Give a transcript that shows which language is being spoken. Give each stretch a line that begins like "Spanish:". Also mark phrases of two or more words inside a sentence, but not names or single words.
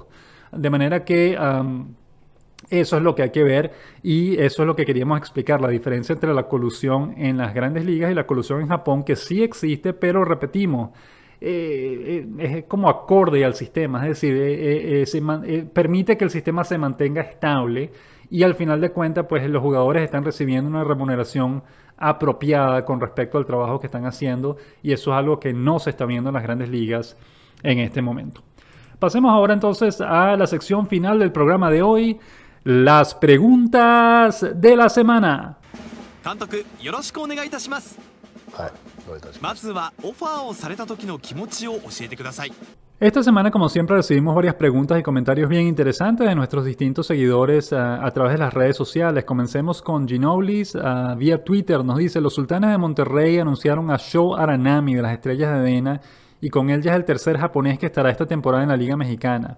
Spanish: De manera que eso es lo que hay que ver, y eso es lo que queríamos explicar, la diferencia entre la colusión en las grandes ligas y la colusión en Japón, que sí existe, pero repetimos, es como acorde al sistema, es decir, permite que el sistema se mantenga estable, y al final de cuentas pues los jugadores están recibiendo una remuneración apropiada con respecto al trabajo que están haciendo, y eso es algo que no se está viendo en las grandes ligas en este momento. Pasemos ahora entonces a la sección final del programa de hoy, las preguntas de la semana.
Japanese: 監督よろしくお願いいたします。はい、どういたしままして。ずはオファーをされた時の気持ちを教えてください。
Spanish: Esta semana, como siempre, recibimos varias preguntas y comentarios bien interesantes de nuestros distintos seguidores a través de las redes sociales. Comencemos con Ginoblis vía Twitter. Nos dice, los Sultanes de Monterrey anunciaron a Sho Aranami de las Estrellas de DeNA y con él ya es el tercer japonés que estará esta temporada en la Liga Mexicana.